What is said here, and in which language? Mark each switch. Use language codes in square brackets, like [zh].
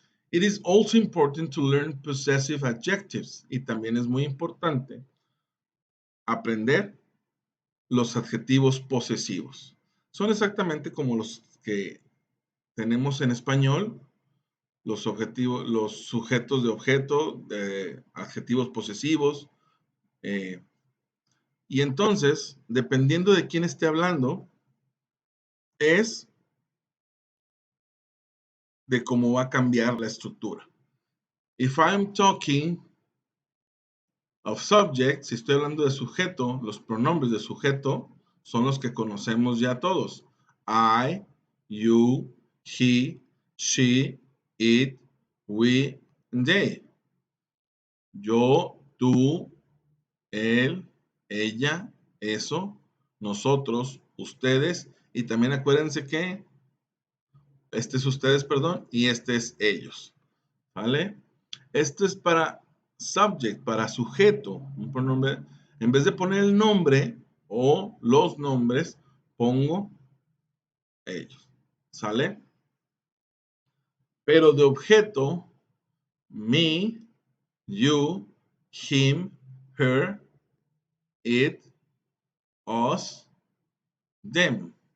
[en] It is also important to learn possessive adjectives. [es] Y también es muy importante aprender los adjetivos posesivos. Son exactamente como los que tenemos en español, los sujetos de objeto, de adjetivos posesivos. Y entonces, dependiendo de quién esté hablando, es de cómo va a cambiar la estructura. [en] If I'm talking of subject, [es] si estoy hablando de sujeto, los pronombres de sujeto son los que conocemos ya todos. [en] I, you, he, she, it, we, and they. [es] Yo, tú, él, ella, eso, nosotros, ustedes, y también acuérdense que este es ustedes, perdón, y este es ellos. ¿Vale? Esto es para subject, para sujeto, un pronombre. En vez de poner el nombre o los nombres, pongo ellos. ¿Sale? Pero de objeto, me, you, him, her, it, us, them.